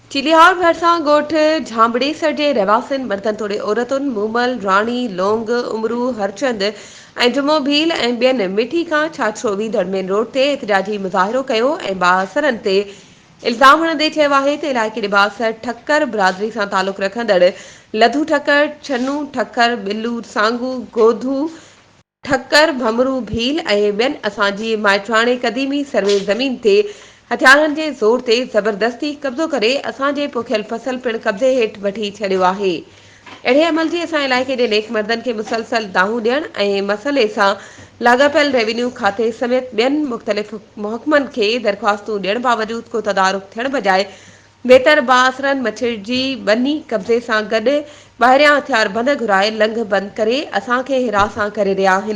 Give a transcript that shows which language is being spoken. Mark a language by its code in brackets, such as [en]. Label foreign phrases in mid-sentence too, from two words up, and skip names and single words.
[sd] चिलिहार भरिसां ॻोठ झांबड़ेसर जे रहवासियुनि मर्दनि तोड़े औरतुनि मूमल, राणी, लोंग, उमरू, हरचंद ऐं जुमो भील ऐं ॿियनि मिठी खां छाछरो धड़मेन रोड ते एतिजाजी मुज़ाहिरो कयो ऐं बासरनि ते इल्ज़ाम हणंदे चयो आहे त इलाइक़े जे बासर ठक्कर बिरादरी सां तालुक़ रखंदड़ लधू ठक्कर, छन्नू ठक्कर, बिल्लू सांगू, गोधू ठक्कर, भमरू भील ऐं ॿियनि असांजी माइट्राणे क़दीमी सर्वे ज़मीन ते हथियारनि जे ज़ोर ते ज़बरदस्ती कब्ज़ो करे असांजे पोखियल फसल पिणु कब्ज़े हेठि वठी छॾियो आहे। अहिड़े अमल जी असां इलाइक़े जे नेक मर्दनि खे मुसलसल दाहूं ॾियण ऐं मसइले सां लाॻापियल रेवेन्यू खाते समेत ॿियनि मुख़्तलिफ़ महकमनि खे दरख़्वास्तूं ॾियण बावजूदि को तदारुक थियण बजाए बेहतर बासरनि मछिड़जी बनी कब्ज़े सां गॾु ॿाहिरियां हथियार बंद घुराए लंघ बंदि करे असांखे हिरासां करे रहिया आहिनि।